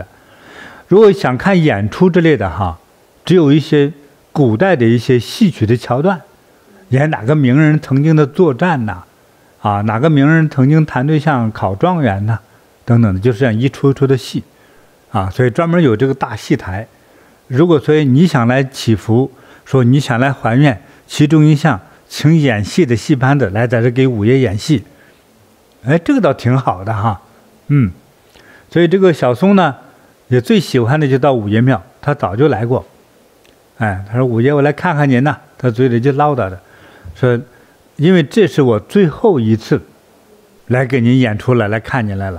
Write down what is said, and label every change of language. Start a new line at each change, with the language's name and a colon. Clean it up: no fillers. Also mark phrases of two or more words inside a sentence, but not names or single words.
Chinese: 如果想看演出之類的哈，只有一些古代的一些戲曲的橋段，演哪個名人曾經的作戰吶，啊，哪個名人曾經談對象考狀元吶，等等的，就是這樣一出一出的戲，啊，所以專門有這個大戲台。如果所以你想來祈福，說你想來還願，其中一項請演戲的戲班子來在這給五爺演戲，哎，這個倒挺好的哈，所以這個小松呢，也最喜歡的就到五爺廟，他早就來過，哎，他說五爺我來看看您吶，他嘴裡就嘮叨着，說因為這是我最後一次來給您演出了，來看您來了。